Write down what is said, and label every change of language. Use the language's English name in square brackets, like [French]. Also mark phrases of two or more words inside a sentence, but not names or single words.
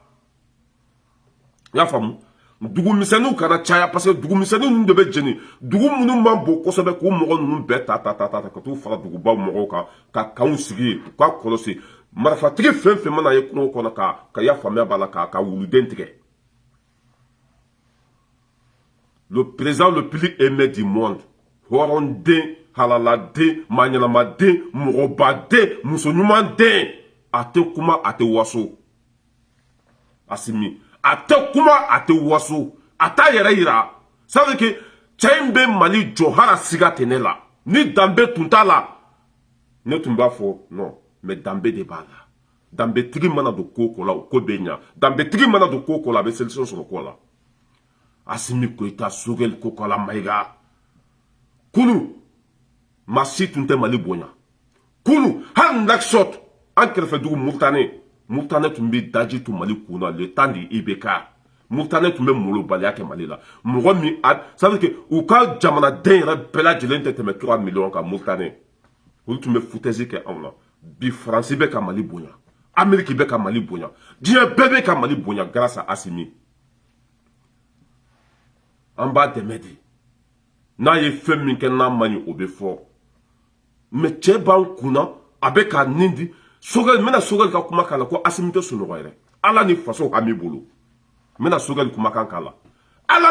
[Bambara] i y'a faamu dugu misɛnninw kana caya [French] parce que [Bambara] dugu misɛnnin ninnu de bɛ jeni dugu minnu man bon kosɛbɛ k'u mɔgɔ ninnu bɛɛ ta ka t'u fara dugubaw mɔgɔw kan ka kanw sigi ye u ka kɔlɔsi marifatigi fɛn fɛn mana ye kungo kɔnɔ ka i y'a faamuya b'a la ka wuluden tigɛ. [French] Le président le plus aimé du monde [Bambara] hɔrɔnden halaladen maɲɛnamaden mɔgɔbaden musoɲumaden a tɛ kuma a tɛ waso Assimi a tɛ kuma a tɛ waso a t'a yɛrɛ yira [French] ça veut dire que [Bambara] cɛ in bɛ Mali jɔ hali siga tɛ ne la ni danbe tun t'a la ne tun b'a fɔ [French] non mais [Bambara] danbe de b'a la danbetigi mana don ko o ko la o ko bɛ ɲa danbetigi mana don ko o ko la a bɛ solution sɔrɔ ko la Assimi Goïta Sogɛli Kokala Mayiga kunu maa si tun tɛ Mali bonya kunu hali Nouakchott an kɛrɛfɛ dugu Murutani tun bɛ daji to Mali kun na [French] le temps de [Bambara] IBK Murutani tun bɛ molobaliya kɛ Mali la mɔgɔ min [French] ça veut dire que [Bambara] u ka jamanaden yɛrɛ bɛɛ lajɛlen tɛ tɛmɛ 3 millions kan Murutani olu tun bɛ foutaise kɛ anw na bi Faransi bɛ ka Mali bonya Amérique bɛ ka Mali bonya diɲɛ bɛɛ bɛ ka Mali bonya [French] grâce à [Bambara] Assimi an b'a dɛmɛ de n'a ye fɛn min kɛ n'a man ɲi o bɛ fɔ mais cɛ b'an kunna a bɛ k'a nin di Sogɛli n bɛna Sogɛli ka kumakan la ko Assimi tɛ sunɔgɔ yɛrɛ ala ni faso hami bolo n bɛna Sogɛli kumakan k'a la ala